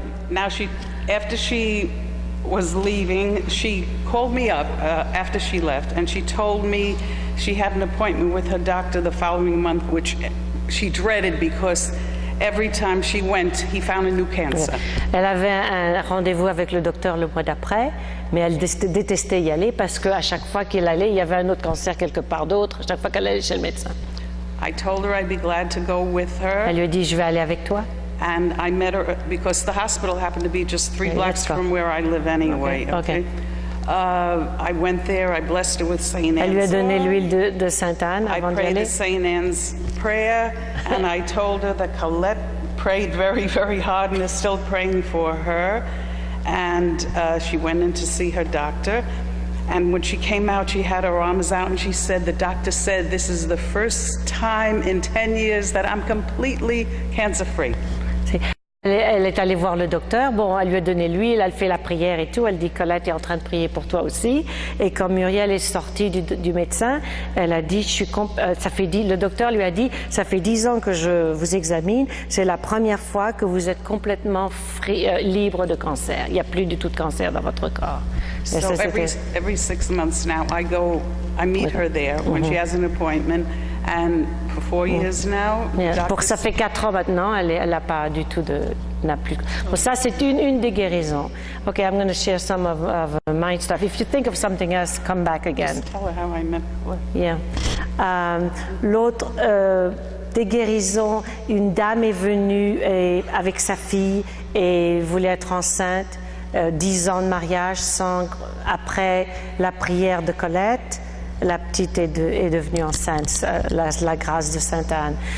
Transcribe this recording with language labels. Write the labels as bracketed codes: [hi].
[en] Now after she was leaving, she called me up after she left, and she told me she had an appointment with her doctor the following month, which she dreaded because every time she went, he found a new cancer. [fr] Elle avait un rendez-vous avec le docteur le mois d'après, mais elle détestait y aller parce qu'à chaque fois qu'elle allait, il y avait un autre cancer quelque part d'autre, chaque fois qu'elle allait chez le médecin. [en] I told her I'd be glad to go with her. [fr] Elle lui a dit, je vais aller avec toi. [en] And I met her because the hospital happened to be just 3 blocks from where I live anyway. Okay. I went there, I blessed her with St. Anne's. [fr] Elle lui a donné l'huile de Sainte-Anne avant d'y [en] I prayed [fr] aller. [en] the St. Anne's prayer, and I told her that Colette prayed very, very hard and is still praying for her. And she went in to see her doctor. And when she came out, she had her arms out, and she said, the doctor said, this is the first time in 10 years that I'm completely cancer-free. [fr] Elle est allée voir le docteur. Bon, elle lui a donné l'huile, elle fait la prière et tout. Elle dit, Colette est en train de prier pour toi aussi. Et quand Muriel est sortie du médecin, elle a dit, le docteur lui a dit, ça fait 10 ans que je vous examine. C'est la première fois que vous êtes complètement libre de cancer. Il n'y a plus du tout de cancer dans votre corps. [en] So every 6 months now, I meet her there when she has an appointment. And for 4 years now, [fr] pour ça fait 4 ans maintenant, elle n'a pas du tout n'a plus. Bon, ça c'est une des guérisons. [en] Okay, I'm going to share some of my stuff. If you think of something else, come back again. Just tell her how I met. Yeah. [fr] L'autre des guérisons, une dame est venue avec sa fille et voulait être enceinte. 10 ans de mariage après la prière de Colette. La petite est devenue enceinte, la grâce de Sainte Anne.